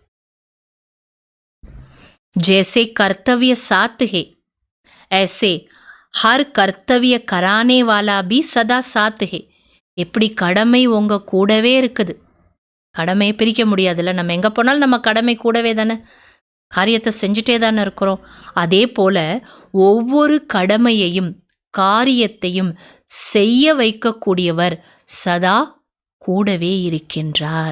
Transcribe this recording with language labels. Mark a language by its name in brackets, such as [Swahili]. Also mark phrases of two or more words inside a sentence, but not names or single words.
[Hindi] जैसे कर्तव्य साथ है ऐसे हर कर्तव्य कराने वाला भी सदा साथ है. [Tamil] எப்படி கடமை உங்கள் கூடவே இருக்குது, கடமையை பிரிக்க முடியாதுல்ல. நம்ம எங்கே போனாலும் நம்ம கடமை கூடவே தானே, காரியத்தை செஞ்சுட்டே தானே இருக்கிறோம். அதே போல் ஒவ்வொரு கடமையையும் காரியத்தையும் செய்ய வைக்கக்கூடியவர் சதா கூடவே இருக்கின்றார்.